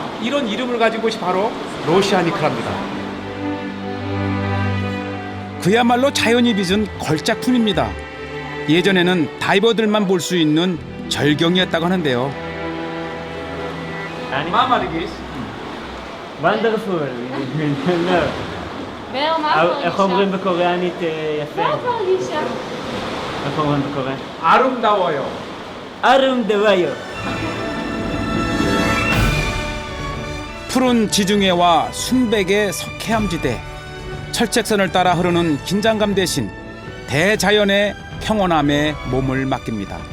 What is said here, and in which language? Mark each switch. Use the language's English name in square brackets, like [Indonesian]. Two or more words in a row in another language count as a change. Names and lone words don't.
[Korean] 이런 이름을 가진 곳이 바로 로시아 니크라입니다. 그야말로 자연이 빚은 걸작품입니다. 예전에는 다이버들만 볼 수 있는 절경이었다고 하는데요. 마마리기스. [English] וונדרפול. [Hebrew] איך אומרים בקוריאנית יפה? איך אומרים בקוריאנית? [Korean] 아름다워요. 아름다워요. 푸른 지중해와 순백의 석회암지대, 철책선을 따라 흐르는 긴장감 대신 대자연의 평온함에 몸을 맡깁니다.